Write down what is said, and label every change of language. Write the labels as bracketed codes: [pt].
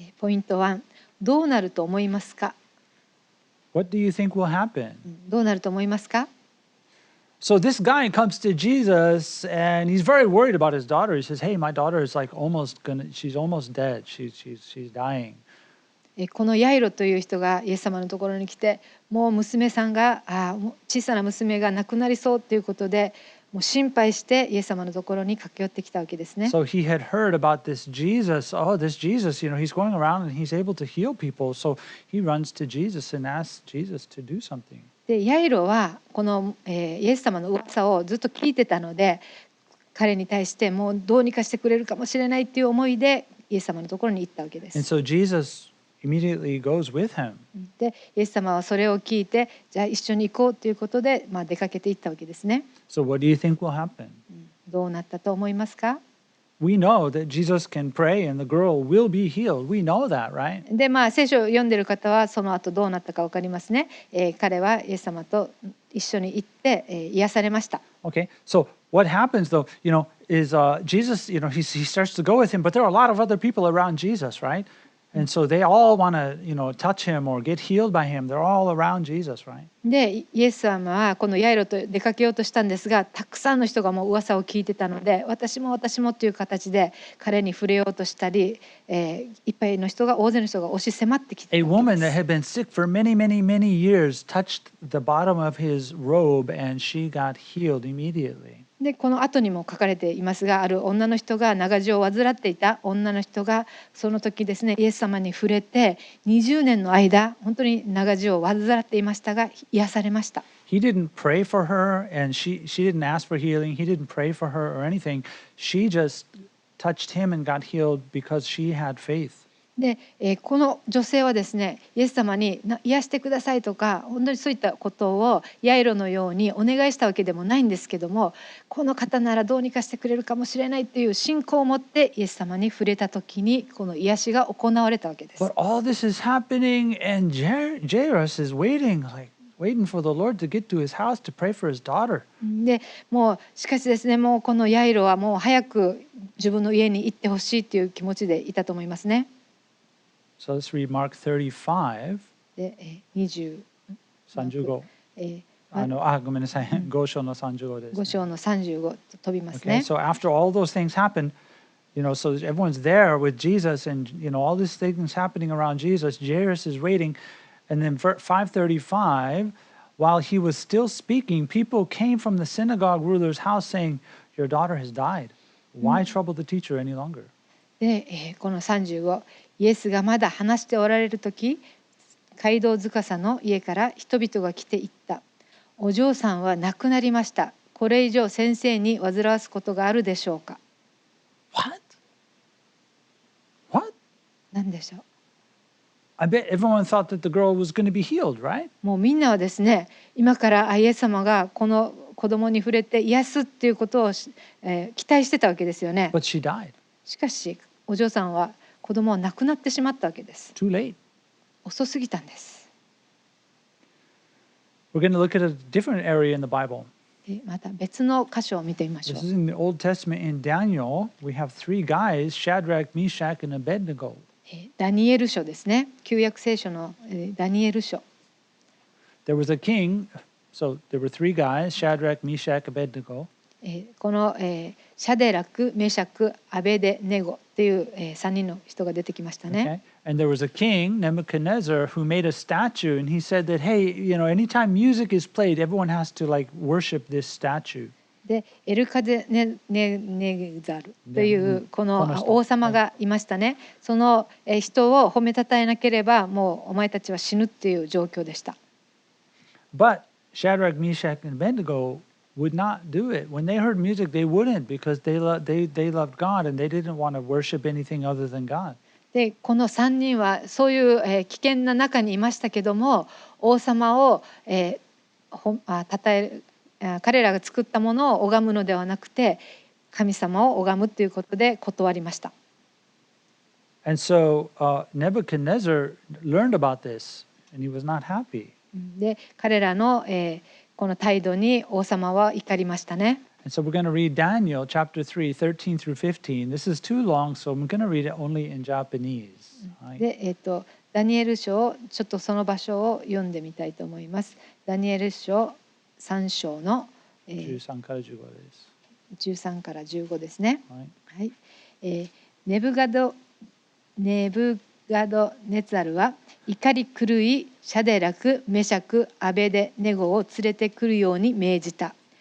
[ja] ポイント1、どうなると思いますか？ [en] What do you think will happen? [ja] どうなると思いますか？ [en] So this guy comes to Jesus and he's very worried about his daughter. He says, "Hey, my daughter is like she's almost dead. She's dying." [ja] このヤイロという人がイエス様のところに来て、もう娘さんが小さな娘が亡くなりそうということで、もう心配してイエス様のところに駆け寄ってきたわけですね。 [en] So he had heard about this Jesus. Oh, this Jesus, he's going around and he's able to heal people. So he runs to Jesus and asks Jesus to do something. [ja] でヤイロはこの、イエス様の噂をずっと聞いてたので、彼に対してもうどうにかしてくれるかもしれないっていう思いでイエス様のところに行ったわけです。 [en] And so Jesus immediately goes with him. [ja] でイエス様はそれを聞いて、じゃあ一緒に行こうということで、出かけていったわけですね。 [en] So what do you think will happen? [ja] どうなったと思いますか？ [en] We know that Jesus can pray and the girl will be healed. We know that, right? [ja] で聖書を読んでる方はその後どうなったか分かりますね。彼はイエス様と一緒に行って、癒されました。 [en] Okay, so what happens though, is Jesus, he starts to go with him, but there are a lot of other people around Jesus, right? And so they all want to, touch him or get healed by him. They're all around Jesus, right? [ja] でイエス様はこのヤイロと出かけようとしたんですが、たくさんの人がもう噂を聞いてたので、私もという形で彼に触れようとしたり、いっぱいの人が大勢の人が押し迫ってきて [en] A [ja] たわけ [en] woman [ja] で [en] that [ja] す。 [en] had been sick for many, many, many years touched the bottom of his robe and she got healed immediately. [ja] でこの後にも書かれていますが、ある女の人が長寿を患っていた女の人がその時ですね、イエス様に触れて20年の間本当に長寿を患っていましたが癒されました。 [en] He didn't pray for her and she didn't ask for healing. He didn't pray for her or anything. She just touched him and got healed because she had faith. [ja] で、この女性はですね、イエス様に癒してくださいとか本当にそういったことをヤイロのようにお願いしたわけでもないんですけども、この方ならどうにかしてくれるかもしれないという信仰を持ってイエス様に触れた時にこの癒しが行われたわけです。 [en] But all this is happening and Jairus is waiting for the Lord to get to his house to pray for his daughter. [ja] でもうしかしですね、もうこのヤイロはもう早く自分の家に行ってほしいという気持ちでいたと思いますね。 [en] So let's read Mark 35. [ja] で、20 35. ごめんなさい。5章の35です。 5章の35飛びます [en] Okay, [ja] ね。 [en] so after all those things happen, so everyone's there with Jesus and, all these things happening around Jesus, Jairus is waiting. And then 535, while he was still speaking, people came from the synagogue ruler's house saying, your daughter has died. Why trouble the teacher any longer? [ja] で、この35、イエスがまだ話しておられる時、街道司の家から人々が来て言った。お嬢さんは亡くなりました。これ以上先生に煩わすことがあるでしょうか。 [en] What? [ja] 何でしょう。 [en] I bet everyone thought that the girl was going to be healed, right? [ja] もうみんなはですね、今からイエス様がこの子供に触れて癒すっていうことを、期待してたわけですよね。 [en] But she died. [ja] しかしお嬢さんは子供は亡くなってしまったわけです。 [en] Too late. [ja] 遅すぎたんです。 [en] We're going to look at a different area in the Bible. [ja] また別の箇所を見てみましょ [en] This [ja] う。 [en] is in the Old Testament in Daniel. We have three guys, Shadrach, Meshach, and Abednego. [ja] ダニエル書ですね。旧約聖書のダニエル書。 [en] There was a king, so there were three guys, Shadrach, Meshach, Abednego. [ja] このシャデラク、メシャク、アベデネゴっていう3人の人が出てきましたね。 [en] Okay? And there was a king, Nebuchadnezzar, who made a statue, and he said that, hey, anytime music is played, everyone has to worship this statue. [ja] でエルカデネザルというこの王様がいましたね。その人を褒めたたえなければもうお前たちは死ぬっていう状況でした。 [en] But Shadrach, Meshach, and Abednego would not do it. When they heard music, they wouldn't because they loved God and they didn't want to worship anything other than God. [ja] でこの3人はそういう危険な中にいましたけども、王様をたたえる彼らが作ったものを拝むのではなくて神様を拝むということで断りました。 [en] And so Nebuchadnezzar learned about this and he was not happy. [ja] で彼らのこの態度に王様は怒りましたね。 [en] And so we're going to read Daniel chapter 3, 13 through 15. This is too long, so I'm going to read it only in Japanese. [ja] でダニエル書をちょっとその場所を読んでみたいと思います。ダニエル書3章の 13から15です。 13から15ですね。はい。はい。ネブガドネザルは怒り狂いシャデラク、メシャク、アベデネゴを連れてくるように命じた。